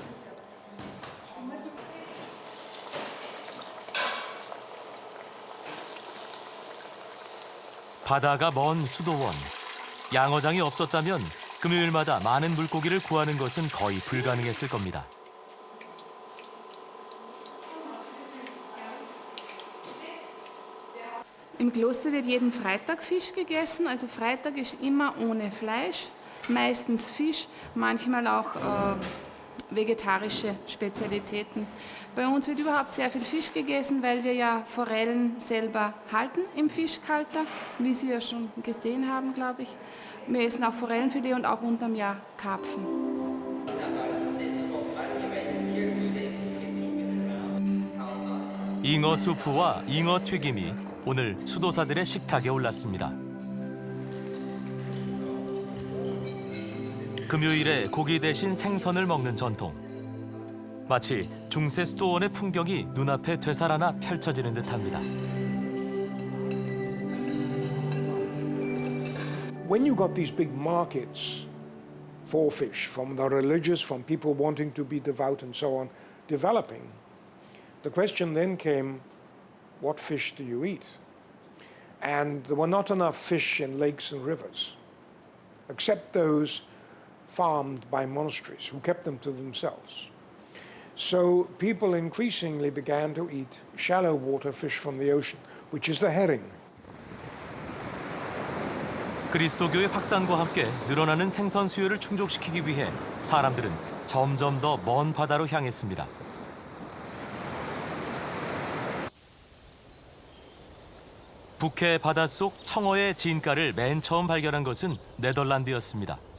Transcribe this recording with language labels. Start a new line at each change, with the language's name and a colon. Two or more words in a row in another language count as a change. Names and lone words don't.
Korean: 바다가 먼 수도원. 양어장이 없었다면 금요일마다 많은 물고기를 구하는 것은 거의 불가능했을 겁니다.
German: Im Kloster wird jeden Freitag Fisch gegessen. Also Freitag ist immer ohne Fleisch, meistens Fisch, manchmal auch vegetarische Spezialitäten. Bei uns wird überhaupt sehr viel Fisch gegessen, weil wir ja Forellen selber halten im Fischkalter, wie Sie ja schon gesehen haben, glaube ich. Wir essen auch Forellenfilet und auch unterm Jahr Karpfen.
Korean: 잉어 수프와 잉어 튀김이 오늘 수도사들의 식탁에 올랐습니다. 금요일에 고기 대신 생선을 먹는 전통. 마치 중세 수도원의 풍경이 눈앞에 되살아나 펼쳐지는 듯합니다.
English: When you got these big markets for fish, from the religious, from people wanting to be devout and so on, developing, the question then came, what fish do you eat? And there were not enough fish in lakes and rivers, except those farmed by monasteries who kept them to themselves. So people increasingly began to eat shallow water fish from the ocean, which is the herring.
Korean: 그리스도교의 확산과 함께 늘어나는 생선 수요를 충족시키기 위해 사람들은 점점 더 먼 바다로 향했습니다. 북해 바닷속 청어의 진가를 맨 처음 발견한 것은 네덜란드였습니다.